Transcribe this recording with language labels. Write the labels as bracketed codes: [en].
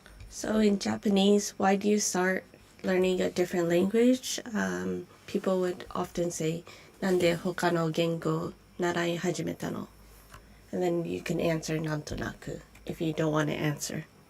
[en] So in Japanese, why do you start learning a different language? People would often say, [ja] なんで他の言語習い始めたの? [en] And then you can answer なんとなく if you don't want to answer.